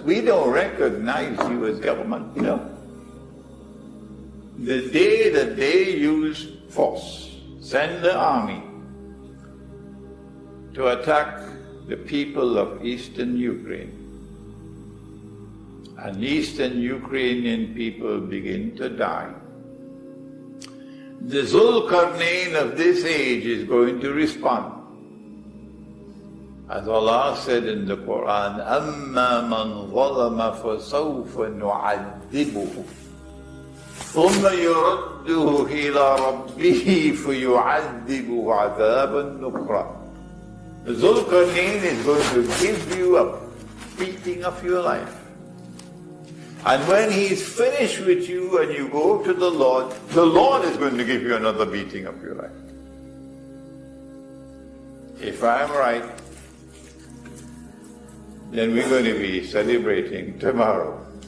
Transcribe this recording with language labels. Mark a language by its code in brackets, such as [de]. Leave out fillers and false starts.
[en] We don't recognize you as government, you know. The day that they use force, send the army to attack the people of Eastern Ukraine, and Eastern Ukrainian people begin to die, the Zulkarnain of this age is going to respond. As Allah said in the Quran, [ar] أَمَّا مَنْ ظَلَمَ فَسَوْفَ نُعَذِّبُهُ ثُمَّ يُرَدُّهُ إِلَى رَبِّهِ فَيُعَذِّبُهُ عَذَابًا نُكْرًا. [en] The Zulkarnain is going to give you a beating of your life. And when he's finished with you and you go to the Lord is going to give you another beating of your life. If I'm right, then we're going to be celebrating tomorrow.